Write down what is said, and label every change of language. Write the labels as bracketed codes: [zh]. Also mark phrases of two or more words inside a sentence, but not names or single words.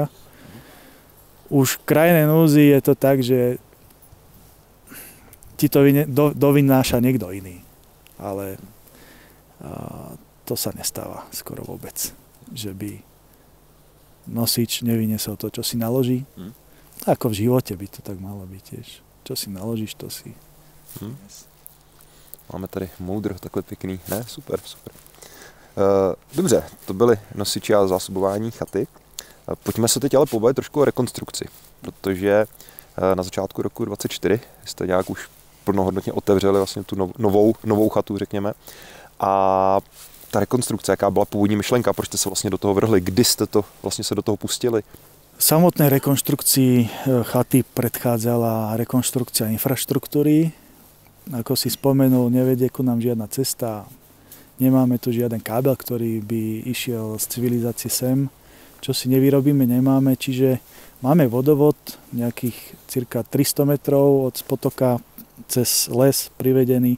[sk] Už v krajnej núzi je to tak, že ti to dovynáša niekto iný, ale to sa nestáva skoro vôbec, že by nosič nevyniesol to, čo si naloží. Ako v živote by to tak malo byť tiež. Čo si naložíš, to si... [cs] Máme tady moudr takhle pěkný, ne? Super. Dobře, to byly nosiči a zásobování chaty. Pojďme se teď ale pobavit trošku o rekonstrukci, protože na začátku roku 2024 jste nějak už plnohodnotně otevřeli vlastně tu novou chatu, řekněme. A ta rekonstrukce, jaká byla původní myšlenka, proč jste se vlastně do toho vrhli, kdy jste to vlastně se do toho pustili? [sk] Samotnej rekonštrukcii chaty predchádzala rekonštrukcia infraštruktúry. Ako si spomenul, nevedie ku nám žiadna cesta. Nemáme tu žiaden kábel, ktorý by išiel z civilizácie sem. Čo si nevyrobíme, nemáme. Čiže máme vodovod nejakých cirka 300 metrov od potoka cez les privedený.